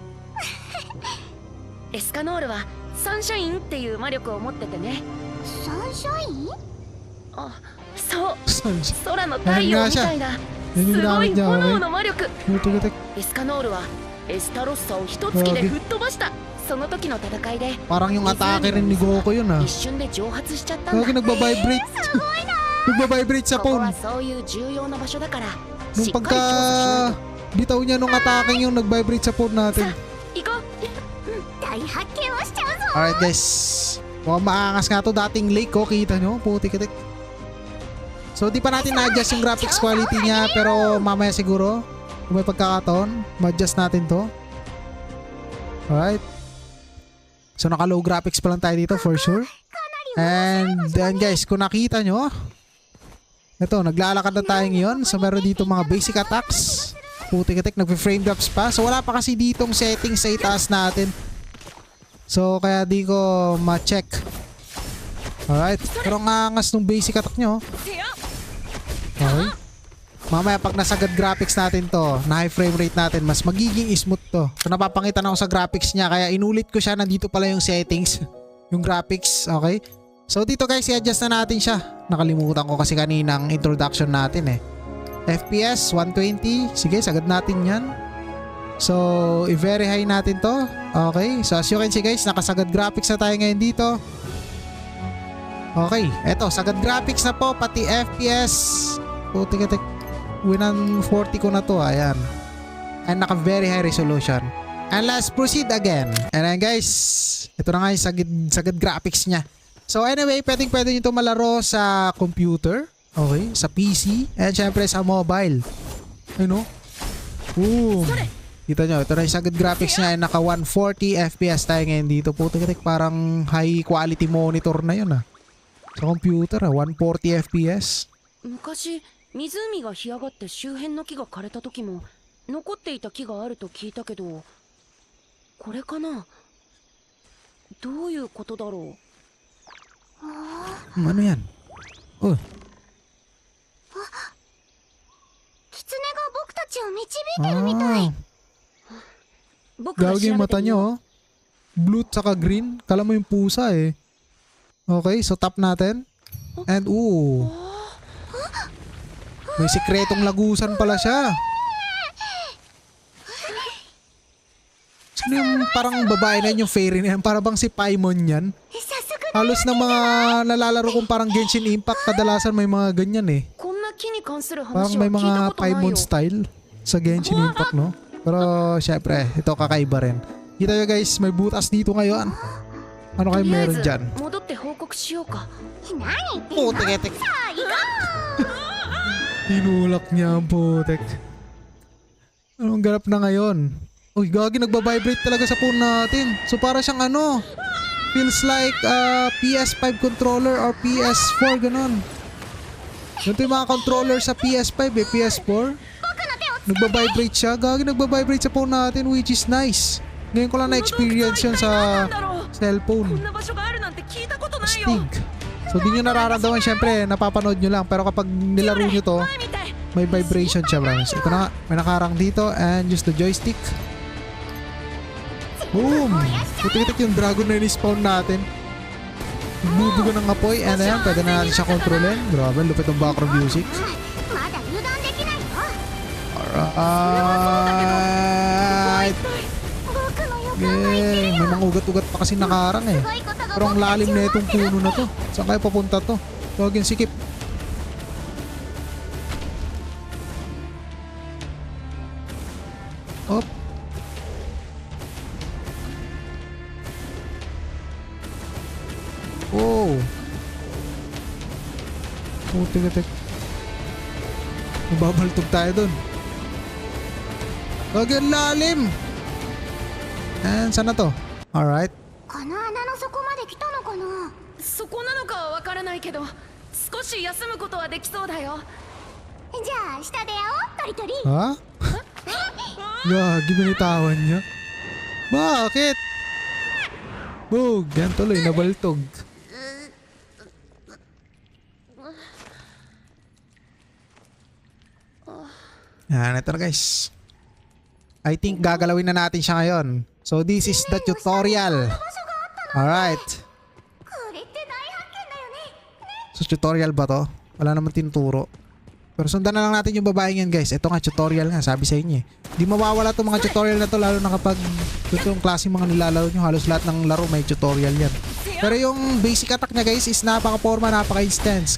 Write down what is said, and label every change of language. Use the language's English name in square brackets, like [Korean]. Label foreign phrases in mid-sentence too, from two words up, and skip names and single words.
[Japanese] エスカノールはサンシャインっていう魔力を持っててね。サンシャイン？あ、そう。 [Filipino] Saan siya? [Japanese] 空の太陽みたいなすごい炎の魔力。エスカノールはエスタロッサを一突きで吹っ飛ばした。その時の戦いで [Filipino] Parang yung atake rin ni Goku yun, ah. [Japanese] 一瞬で蒸発しちゃったんだ。 [Filipino] Lagi nagbabibrate. Nagbabibrate sa [Japanese] ここ [Filipino] phone. [Japanese] はそういう重要な場所だから [Filipino] Nung [Japanese] しっかり調査しないと。 [Filipino] bitaw niya nung atake yung nag-vibrate sa phone natin. [Japanese] 行こう。大発見をしちゃうぞ。 [English] Alright guys. [Filipino] Mukhang maangas nga to, dating lake, oh. Kita nyo? Putik-itik. So di pa natin na-adjust yung [English] graphics quality [Filipino] niya, pero mamaya siguro kung may pagkakataon, ma-adjust natin to. Alright. So naka- [English] low graphics [Filipino] pa lang tayo dito for sure. [English] And then guys, [Filipino] kung nakita nyo, ito, naglalakad na tayo ngayon. So meron dito mga [English] basic attacks. [Filipino] Putik-itik, nag-frame drops pa. So wala pa kasi ditong settings sa itaas natin. So kaya di ko ma-check. Alright, pero ang angas nung [English] basic attack [Filipino] nyo. Okay. Mamaya pag nasagad graphics natin to, na [English] high frame rate [Filipino] natin, mas magiging smooth to. So napapangitan ako sa graphics niya, kaya inulit ko siya. Nandito pala yung settings, yung graphics. Okay. So dito guys, i-adjust na natin siya. Nakalimutan ko kasi kaninang introduction natin eh. FPS 120. Sige, sagad natin yan. So i-very high natin to. Okay, so [English] as you can see guys, [Filipino] nakasagad graphics na tayo ngayon dito. Okay, eto, sagad graphics na po, pati FPS. Putik-itik, 140 ko na to, ayan. [English] And naka very high resolution. And let's proceed again. And then guys, [Filipino] ito na nga yung sagad graphics niya. So anyway, pwede nyo ito malaro sa computer. Okay, sa PC. And syempre sa mobile. Ayun o. Boom. Kita nyo, ito na yung sagad graphics niya. Naka 140 FPS tayo ngayon dito. Putik, parang [English] high quality monitor [Filipino] na yun ah. Sa computer 140 FPS. [Japanese] 昔湖が干上がって周辺の木が枯れた時も残っていた木があると聞いたけど、これかな？どういうことだろう？ [Filipino] Ano yan? Oh, [Japanese] 狐が僕たちを導いてるみたい。僕が調 [Filipino] gawag yung [Japanese] べ [Filipino] mata [Japanese] てみよ [Filipino] nyo oh. Blue tsaka green. Kala mo yung pusa eh. Okay, so tap natin. And may sikretong lagusan pala siya. Sino yung parang babae na yun, yung fairy na yan? Para bang si Paimon yan? [Japanese] 早速 [Filipino] Halos ng mga nalalaro kong parang Genshin Impact, kadalasan may mga ganyan eh. [Japanese] う。こんな木に関する [Filipino] Parang [Japanese] 話は [Filipino] may [Japanese] 聞いた [Filipino] mga [Japanese] ことない [Filipino] Paimon [Japanese] よ。 [Filipino] style sa Genshin Impact, no? Pero syempre, ito kakaiba rin. Kita nyo guys, may butas dito ngayon. Ano [Japanese] と [Filipino] kayo [Japanese] りあえ [Filipino] meron [Japanese] ず [Filipino] dyan? [Japanese] 戻って報告しようか。何言ってんの？ [Filipino] Putik-etik. [Japanese] さあ行こ [Filipino] Tinulak niya ang putek. Anong ganap na ngayon? Uy, gagi, nagbabibrate talaga sa phone natin. So para siyang ano, [English] feels like PS5 controller or PS4, [Filipino] ganon. Ganito yung mga controller sa PS5 eh, PS4. [Japanese] う。僕の手を [Filipino] Nagbabibrate siya. Gagi, nagbabibrate sa phone natin, [English] which is nice. [Filipino] Ngayon ko lang na-experience yun sa [Japanese] こ [Filipino] cellphone. [Japanese] んな場所があるなんて聞いたことないよ。 [Filipino] Stig. So di nyo nararamdaman, syempre, napapanood nyo lang. Pero kapag nilaro nyo to, [Japanese] 前みたい。 [Filipino] may vibration siya, promise. Ito na nga, may nakarang dito [English] and use the joystick. [Filipino] Boom! Putik-itik yung dragon na in-spawn natin. Bubuga ng apoy and ayan, pwede na natin siya kontrolin. Grabe, lupit ng background music. [Japanese] まだ油断できないよ。 [Filipino] Alright! [Japanese] 僕の予 [Filipino] Okay, may mga ugat-ugat pa kasi nakarang eh. [Japanese] すごいことが [Filipino] Pero ang [Japanese] 僕たち [Filipino] lalim [Japanese] を [Filipino] na itong puno na to. Saan kayo papunta to? Huwag yung sikip. Op. Oh. Putik-itik. Mababaltog tayo dun. Huwag yung lalim. And saan na to? Alright. [Japanese] この穴の底まで来たのかな。そこなのかはわからないけど、少し休むことはできそうだよ。じゃあ下で会おう、トリトリ。 [Filipino] Ha? Gagi, binitawan niya. Bakit? Bug, yan tuloy, nabaltog. Yan, ito na guys. [English] I think [Filipino] gagalawin na natin siya ngayon. [English] So this is the tutorial. Alright. [Japanese] これって大発見だよね。 [Filipino] So tutorial ba to? Wala naman tinuturo. Pero sundan na lang natin yung babaeng yan guys. Ito nga tutorial nga, sabi sa inyo eh. Di mawawala itong mga tutorial na to, lalo na kapag ito yung klase mga nilalaro nyo. Halos lahat ng laro may tutorial yan. Pero yung [English] basic attack [Filipino] niya guys is napaka-forma, napaka-instance.